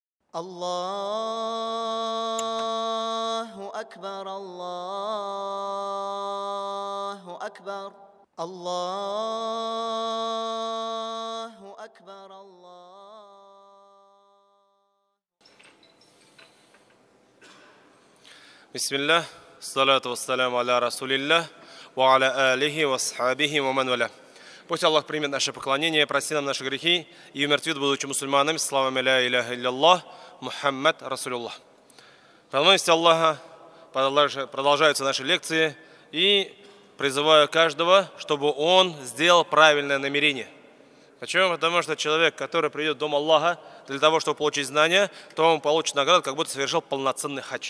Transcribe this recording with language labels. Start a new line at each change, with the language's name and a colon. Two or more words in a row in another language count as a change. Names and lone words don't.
Arabic: الله أكبر الله أكبر الله أكبر الله. بسم الله الصلاة والسلام على رسول الله وعلى آله وأصحابه ومن والاه.
Russian: Пусть Аллах примет наше поклонение, простит нам наши грехи и умертвит, будучи мусульманами.
Arabic: Слава لا إله إلا الله محمد رسول الله.
Russian: По милости Аллаха продолжаются наши лекции, и призываю каждого, чтобы он сделал правильное намерение. Почему? Потому что человек, который придет в дом Аллаха для того, чтобы получить знания, то он получит награду, как будто совершил полноценный хадж.